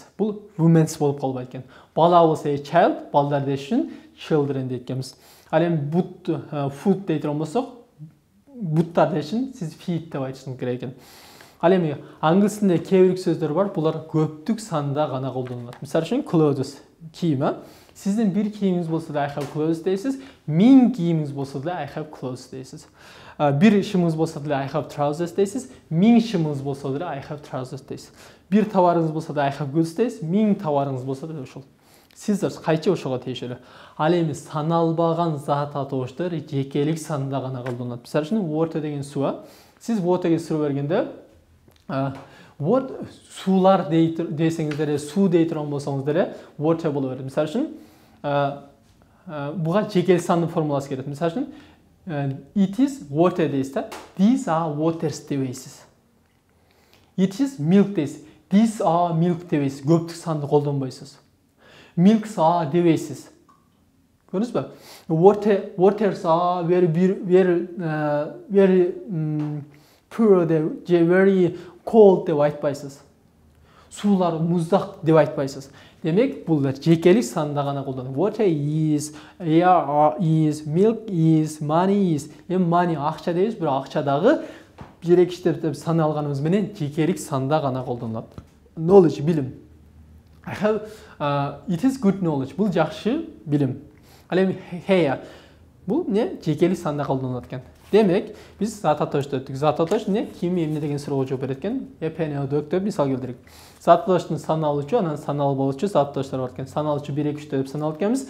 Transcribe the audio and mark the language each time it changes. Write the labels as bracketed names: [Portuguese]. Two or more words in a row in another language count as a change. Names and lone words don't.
[Kyrgyz] Бул women's болуп калбайт экен. Бала болсо child, балдар дешин children деп айтканбыз. Ал эми food дей турган болсок, буттар дешин сиз feet деп айтышыңыз керек экен. Ал эми англис тилинде кээ бир сөздөр бар, булар көптүк санда гана колдонулат. Мисалы үчүн clothes, кийим. Сиздин бир кийимиңиз болсо да [English] I have clothes [Kyrgyz] дейсиз, 1000 кийимиңиз болсо да [English] I have clothes [Kyrgyz] дейсиз. Бир шымыңыз болсо да [English] I have trousers [Kyrgyz] дейсиз, 1000 шымыңыз болсо да [English] I have trousers [Kyrgyz] дейсиз. Бир товарыңыз болсо да [English] I have goods [Kyrgyz] дейсиз, 1000 товарыңыз болсо да ошол. Сиздер кайчы ошого тийишелүү. Ал эми саналбаган зат атооштор жекелик санда гана колдонулат. Мисалы үчүн water деген суу. Сиз waterге суроо бергенде суулар десеңиздер, суу дей турган болсоңуздар, water боло берет. Мисалы үчүн буга жекелик сандын формуласы келет. Мисалы үчүн [English] it is water [Kyrgyz] дейсиз да. [English] These are waters дебейсиз. It is milk дейсиз. These are milk дебейсиз. [Kyrgyz] Көптүк санды колдонбойсуз. [English] Milks are [Kyrgyz] дебейсиз. Көрдүңүз бе? [English] Waters are very poor, very cold деп айтпайсыз. [Kyrgyz] Суулар муздак деп айтпайсыз. Демек, булар жекелик санда гана колдонулат. [English] Water is, air is, milk is, money is. [Kyrgyz] Money акча дейбиз, бирок акчадагы жерекиштер саналганыбыз менен жекелик санда гана колдонулат. Knowledge, билим. [English] I have, it is good knowledge. [Kyrgyz] Бул жакшы билим. Ал эми hair. Бул не? Жекелик санда колдонулат экен. Демек, биз зат атоошто өттүк. Зат атоош не? Ким эмне деген суроого жооп берет экен. Эпенеодок деп мисал келтирик. Зат атооштун саналуучу, анан саналбагычы зат атооштор бар экен. Саналуучу 1 2 3 деп саналат экенбиз.